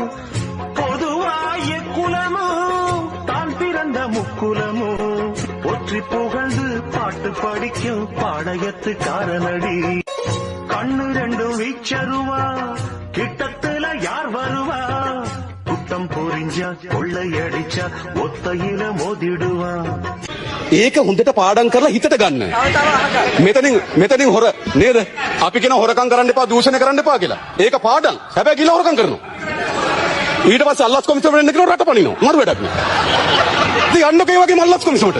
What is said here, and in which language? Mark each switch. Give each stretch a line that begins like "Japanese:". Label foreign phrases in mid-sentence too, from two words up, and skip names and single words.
Tamil: பொதுவாய குலமும் தான் பிறந்த முக்குலமும் ஒற்றி புகழ்ந்து பாட்டு படிக்கும் பாளையத்து காரனடி. கண்ணு ரெண்டும் வீச்சருவா கிட்டத்துல யார் வருவா? குட்டம் புரிஞ்சா கொள்ளையடிச்சா ஒத்தையில மோதிடுவா.
Sinhala: ඒක හොඳට පාඩම් කරලා හිතට ගන්න. මෙතනින් හොර නේද? අපි කියන හොරකම් කරන්න එපා, දූෂණය කරන්න එපා කියලා. ඒක පාඩම්. හැබැයි කියලා හොරකම් කරනවා. ඊට පස්සේ අල්ලස් කොමිසමට එන්න කියලා රට පනිනවා. මරු වැඩක් නේ. ඉතින් යන්නකෝ ඒ වගේම අල්ලස් කොමිසමට.